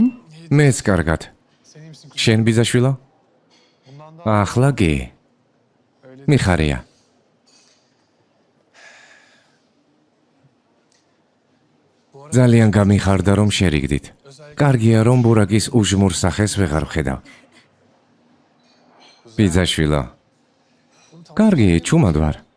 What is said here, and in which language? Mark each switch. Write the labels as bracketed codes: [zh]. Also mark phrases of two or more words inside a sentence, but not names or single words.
[ka] მეც კარგად. [tr] Senin misin? [ka] შენ ბიძაშვილო? [tr] Bundan da [ka] ახლა კი. მიხარია. ძალიან გამიხარდა რომ შერიგდით. კარგია რომ ბურაკის უჟმურ სახეს ვეღარ ვხედავ. ბიძაშვილო. კარგი, ჩუმად ვარ.